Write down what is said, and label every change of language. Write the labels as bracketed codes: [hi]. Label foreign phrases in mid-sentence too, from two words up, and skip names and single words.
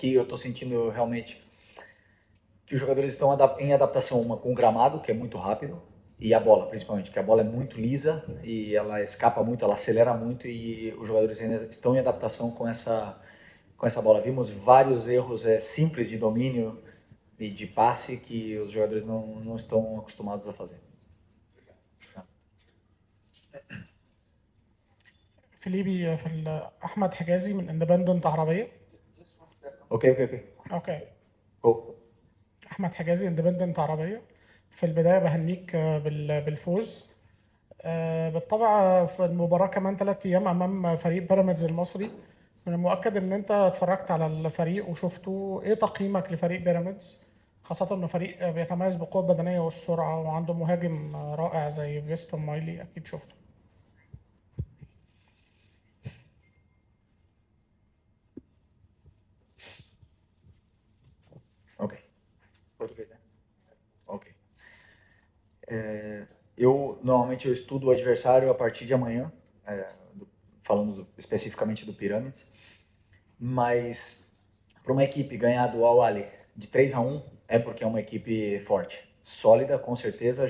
[pt] O que eu estou sentindo realmente que os jogadores estão em adaptação, uma com o gramado, que é muito rápido, e a bola, principalmente, que a bola é muito lisa e ela escapa muito, ela acelera muito e os jogadores ainda estão em adaptação com essa bola. Vimos vários erros simples de domínio e de passe que os jogadores não estão acostumados a fazer. [ar] فيليبي احمد حجازي من اندبندنت عربيه. اوكي. احمد حجازي اندبندنت عربيه. في البدايه بهنيك بالفوز. بالطبع في المباراه كمان 3 ايام امام فريق بيراميدز المصري. من المؤكد ان انت اتفرجت على الفريق وشفته. ايه تقييمك لفريق بيراميدز، خاصه انه فريق بيتميز بالقوه البدنيه والسرعه وعنده مهاجم رائع زي فيستون مايلي، اكيد شفته. [pt] Ok. Português, né? Ok. Normalmente eu estudo o adversário a partir de amanhã, falando especificamente do Pirâmides, mas para uma equipe ganhar do Al-Ahly de 3-1 é porque é uma equipe forte, sólida, com certeza.